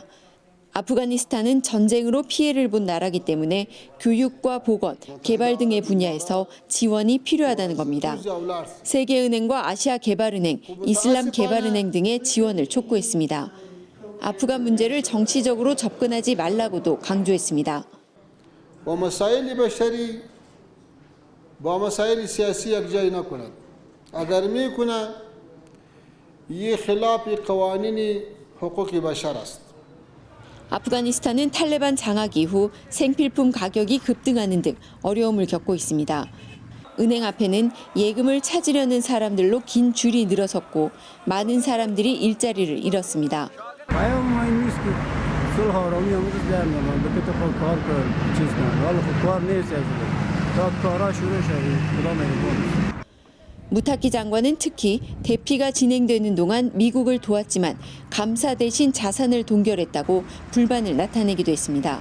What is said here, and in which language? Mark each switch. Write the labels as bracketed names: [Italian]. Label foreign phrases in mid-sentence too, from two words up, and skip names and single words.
[Korean] 아프가니스탄은 전쟁으로 피해를 본 나라이기 때문에 교육과 보건, 개발 등의 분야에서 지원이 필요하다는 겁니다. 세계은행과 아시아개발은행, 이슬람개발은행 등의 지원을 촉구했습니다. 아프간 문제를 정치적으로 접근하지 말라고도 강조했습니다. [Persian] با مسائل سیاسی یکجایی نکند. اگر میکنه این خلاف قوانین حقوق بشر است. [Korean] 아프가니스탄은 탈레반 장악 이후 생필품 가격이 급등하는 등 어려움을 겪고 있습니다. 은행 앞에는 예금을 찾으려는 사람들로 긴 줄이 늘어섰고 많은 사람들이 일자리를 잃었습니다. 무타키 장관은 특히 대피가 진행되는 동안 미국을 도왔지만 감사 대신 자산을 동결했다고 불만을 나타내기도 했습니다.